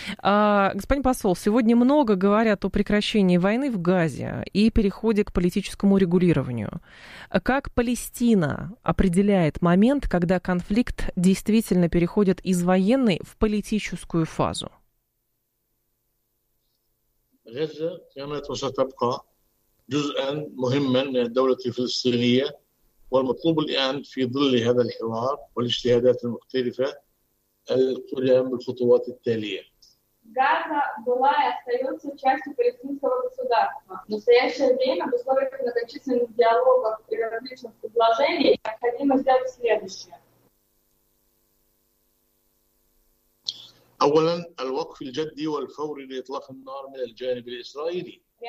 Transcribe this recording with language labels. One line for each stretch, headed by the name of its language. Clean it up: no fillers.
Russian: Господин посол, сегодня много говорят о прекращении войны в Газе и переходе к политическому регулированию. Как Палестина определяет момент, когда конфликт действительно переходит из военной в политическую фазу?
Arabic: غزة كانت وستبقى جزءا مهما من الدولة الفلسطينية والمطلوب الآن في ظل هذا الحوار والاجتهادات المختلفة القيام بالخطوات التالية.
Russian: غزة была и остается частью палестинского государства. В настоящее время в условиях многочисленных диалогов и различных предложений необходимо сделать следующее.
Arabic: أولا الوقف الجدي والفوري لإطلاق النار من الجانب الإسرائيلي.